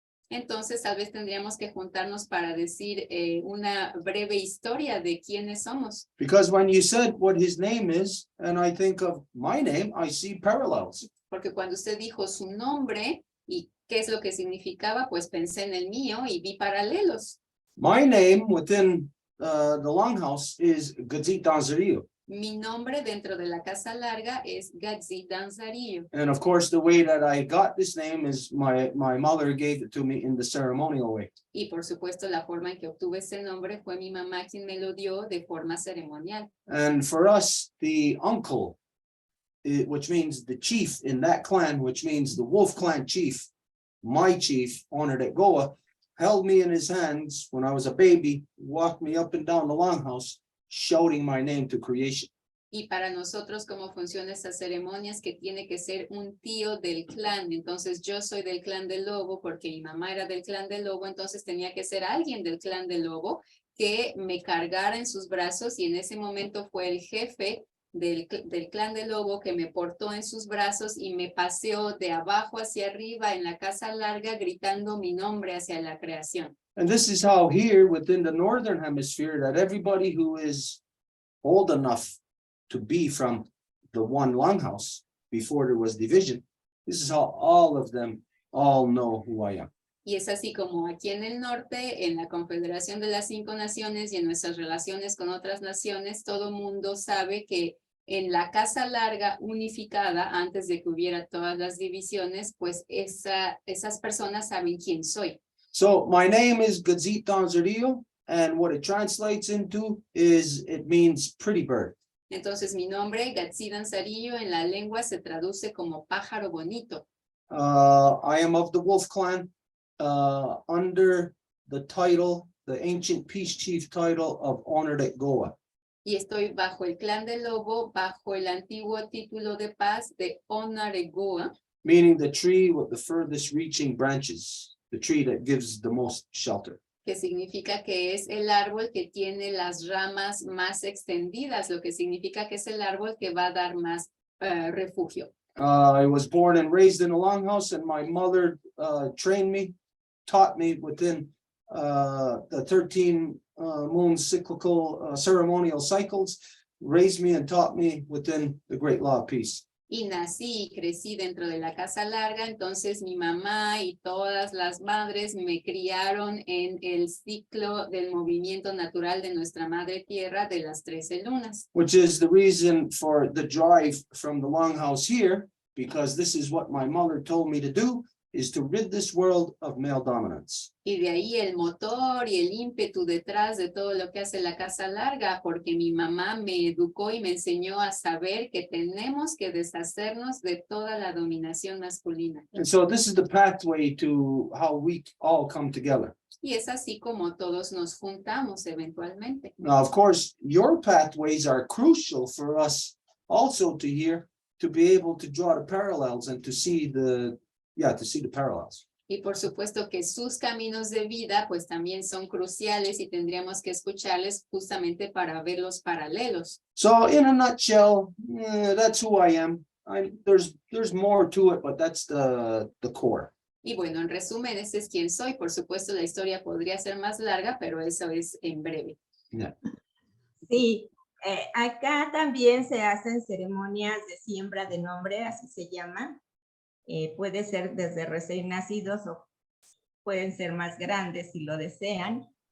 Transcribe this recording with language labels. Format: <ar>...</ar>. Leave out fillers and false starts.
<es>Entonces, tal vez tendríamos que juntarnos para decir una breve historia de quiénes somos.</es> <en>Because when you said what his name is, and I think of my name, I see parallels.</en> <es>Porque cuando usted dijo su nombre y qué es lo que significaba, pues pensé en el mío y vi paralelos.</es> <en>My name within the longhouse is Gazit Danzarillo.</en> <es>Mi nombre dentro de la Casa Larga es Gazit Danzarillo.</es> <en>And of course, the way that I got this name is my mother gave it to me in the ceremonial way.</en> <es>Y por supuesto, la forma en que obtuve ese nombre fue mi mamá quien me lo dio de forma ceremonial.</es> <en>And for us, the uncle, which means the chief in that clan, which means the Wolf Clan chief, my chief, honored at Goa, held me in his hands when I was a baby, walked me up and down the longhouse, shouting my name to creation.</en> <es>Y para nosotros, cómo funcionan estas ceremonias, que tiene que ser un tío del clan. Entonces, yo soy del clan del lobo porque mi mamá era del clan del lobo, entonces tenía que ser alguien del clan del lobo que me cargara en sus brazos, y en ese momento fue el jefe del clan del lobo que me portó en sus brazos y me paseó de abajo hacia arriba en la casa larga gritando mi nombre hacia la creación.</es> <en>And this is how here within the Northern Hemisphere that everybody who is old enough to be from the one longhouse before there was division, this is how all of them all know who I am.</en> <es>Y es así como aquí en el norte, en la Confederación de las 5 Naciones y en nuestras relaciones con otras naciones, todo mundo sabe que en la casa larga unificada, antes de que hubiera todas las divisiones, pues esas personas saben quién soy.</es> <en>So my name is Gazit Donzarillo, and what it translates into is it means pretty bird.</en> <es>Entonces mi nombre, Gatsidan Sarillo, en la lengua se traduce como pájaro bonito.</es> <en>I am of the Wolf Clan under the title, the ancient peace chief title of Honored Goa.</en> <es>Y estoy bajo el clan del lobo, bajo el antiguo título de paz de Onaregoa,</es> <en>Meaning the tree with the furthest reaching branches, the tree that gives the most shelter.</en> <es>que significa que es el árbol que tiene las ramas más extendidas, lo que significa que es el árbol que va a dar más refugio.</es> <en>I was born and raised in a longhouse, and my mother trained me, taught me within the 13 moon cyclical ceremonial cycles, raised me and taught me within the great law of peace.</en> <es>Y nací y crecí dentro de la casa larga, entonces mi mamá y todas las madres me criaron en el ciclo del movimiento natural de nuestra madre tierra de las 13 lunas.</es> <en>Which is the reason for the drive from the longhouse here, because this is what my mother told me to do, is to rid this world of male dominance.</en> <es>Y de ahí el motor y el ímpetu detrás de todo lo que hace la casa larga, porque mi mamá me educó y me enseñó a saber que tenemos que deshacernos de toda la dominación masculina.</es> <en>And so this is the pathway to how we all come together.</en> <es>Y es así como todos nos juntamos eventualmente.</es> <en>Now, of course, your pathways are crucial for us also to hear, to be able to draw the parallels and to see the parallels.</en> <es>Y por supuesto que sus caminos de vida pues también son cruciales y tendríamos que escucharles justamente para ver los paralelos.</es> <en>So in a nutshell, that's who I am. There's more to it, but that's the core.</en> <es>Y bueno, en resumen, ese es quien soy. Por supuesto, la historia podría ser más larga, pero eso es en breve.</es> <en>Yeah.</en> <es>Sí, acá también se hacen ceremonias de siembra de nombre, así se llama. Puede ser desde recién nacidos o pueden ser más grandes si lo desean.</es>